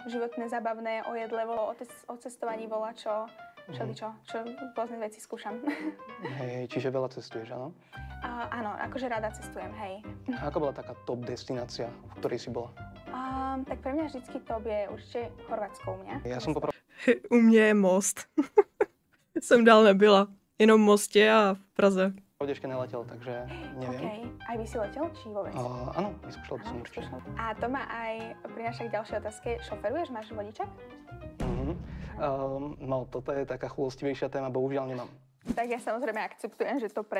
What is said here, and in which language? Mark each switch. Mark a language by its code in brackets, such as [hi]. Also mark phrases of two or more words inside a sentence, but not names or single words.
[sk] Životné, zabavné, o jedle, o cestovaní, volačo, čo rôzne veci skúšam. Hej, čiže veľa cestuješ, áno? Áno, akože rada cestujem, hej. A ako bola taká top destinácia, v ktorej si bola? Tak pre mňa vždycky top je určite Chorvátsko u mňa. Ja som poprvé... [cs] U mě je Most. Jsem dál nebyla. Jenom v Mostě a v Praze. [sk] Ešte neletel, takže neviem. OK. Aj by si letel, či vôbec? Áno, vyskúšal by som určite. A to ma aj prináša k ďalšej otázke. Šoferuješ? Máš vodičák? No, toto je taká chulostivejšia téma, bohužiaľ nemám. Tak ja samozrejme akceptujem, že to pre